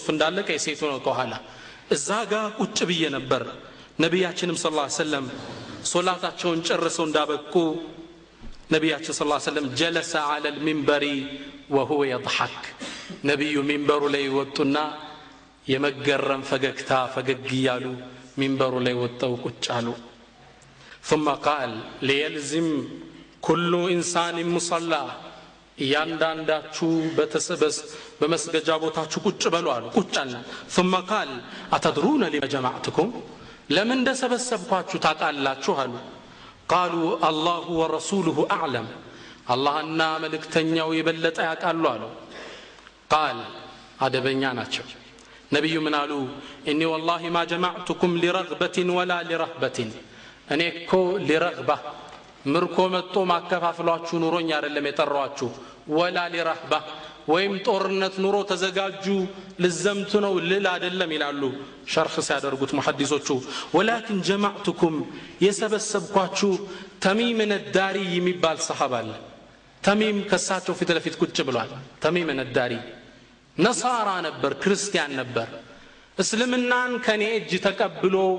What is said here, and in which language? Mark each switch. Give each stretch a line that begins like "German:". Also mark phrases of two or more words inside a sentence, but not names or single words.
Amharic: እንዳለቀ የሴቱ ነው ከኋላ። እዛ ጋር ቁጭ ብዬ ነበር። ነቢያችንም
Arabic: صلى الله عليه وسلم
Amharic: ሶላታቸውን ጨርሰው እንዳበቁ ነቢያችን
Arabic: صلى الله عليه وسلم جلس على المنبر وهو يضحك።
Amharic: ነቢዩ ሚንበሩ ላይ ወጡና የመገረም ፈገግታ ፈገግ እያሉ ሚንበሩ ላይ ወጣው ቁጭ አሉ።
Arabic: ثم قال ليلزم كل انسان مصلى
Amharic: እያንዳንዳችሁ በመስገጃ ቦታችሁ ቁጭ በሉ አሉ። ቁጭ አለ።
Arabic: ثم قال أتدرون لما جمعتكم
Amharic: ለምን እንደሰበሰብኳችሁ ታውቃላችሁ አሉ።
Arabic: قالوا الله ورسوله أعلم
Amharic: አላህና መልእክተኛው የበለጠ ያውቃሉ አሉ። قال አደበኛ ናቸው። ነብዩ ምን አሉ?
Arabic: إني والله ما جمعتكم لرغبة ولا لرهبة
Amharic: እኔ እኮ ሊረግባ ምርኮ መጥቶ ማከፋፍሏችሁ ኑሮኝ አይደለም የጠራኋችሁ።
Arabic: ولا لرهبة
Amharic: ወይም ጦርነት ኑሮ ተዘጋጁ ልዘምቱ ነው ልል አይደለም ይላሉ ሸርህ ሲያደርጉት ሙሐዲሶቹ።
Arabic: ولكن جمعتكم
Amharic: የሰበሰብኳችሁ ተሚም ነዳሪ የሚባል ሰሃባ አለ። ተሚም ከሳቸው ፊት ለፊት ቁጭ ብሏል። ተሚም ነዳሪ ነሳራ ነበር፣ ክርስቲያን ነበር። እስልምናን ከኔ እጅ ተቀብሎ